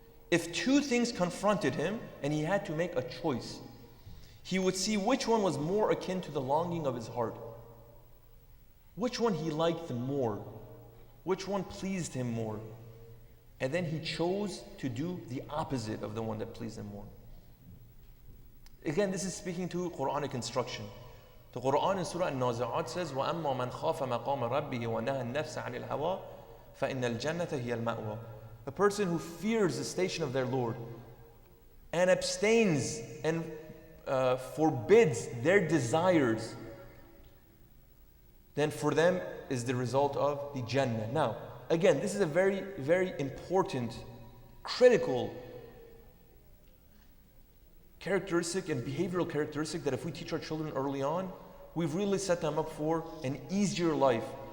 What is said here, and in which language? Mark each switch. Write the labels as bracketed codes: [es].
[en] If two things confronted him and he had to make a choice, he would see which one was more akin to the longing of his heart. Which one he liked more. Which one pleased him more. And then he chose to do the opposite of the one that pleased him more. Again, this is speaking to Quranic instruction. The Quran in Surah An-Nazi'at says, [ar] وَأَمَّا مَنْ خَافَ مَقَامَ رَبِّهِ وَنَهَى النَّفْسَ عَنِ الْهَوَىٰ فَإِنَّ الْجَنَّةَ هِيَ الْمَأْوَىٰ. [en] The person who fears the station of their Lord and abstains and forbids their desires, then for them is the result of the Jannah. Now, again, this is a very, very important, critical characteristic and behavioral characteristic that if we teach our children early on, we've really set them up for an easier life.